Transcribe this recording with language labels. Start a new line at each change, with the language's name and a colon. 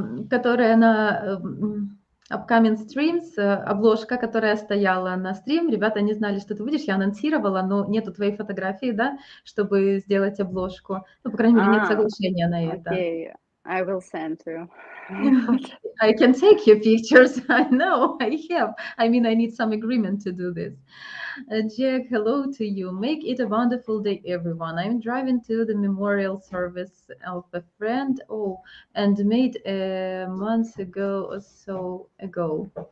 Russian: Которая на
English: upcoming streams,
Russian: обложка, которая стояла на стрим. Ребята не знали, что ты будешь. Я анонсировала, но нету твоей фотографии, да, чтобы сделать обложку. Ну, по крайней мере, нет соглашения на это.
English: Okay, I will send to you. I can take your pictures. I know, I have. I mean, I need some agreement to do this. Jack, hello to you. Make it a wonderful day, everyone. I'm driving to the memorial service of a friend. Oh, and made a month ago or so ago.